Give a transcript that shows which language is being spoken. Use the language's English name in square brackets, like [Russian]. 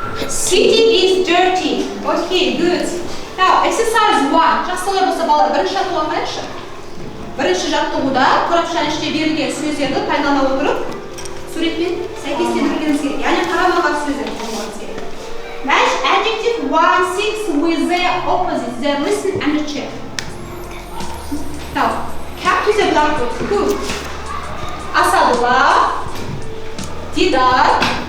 [English] City is dirty. Okay, good. Now, exercise 1. [Kazakh] Жақсылар болса балалар, бірінші жаттығуға қайықшы. Бірінші жаттығуда қорапшаның ішінде берілген сөздерді пайдалана отырып, суретпен сәйкестендіргеніңіз керек. Яғни қарама-қарсы сөздер қолдануыңыз керек. [English] Match adjective 1, 6 with their opposites. They listen and check. Now, come to the blackboard. Good. Asadullah, Didar,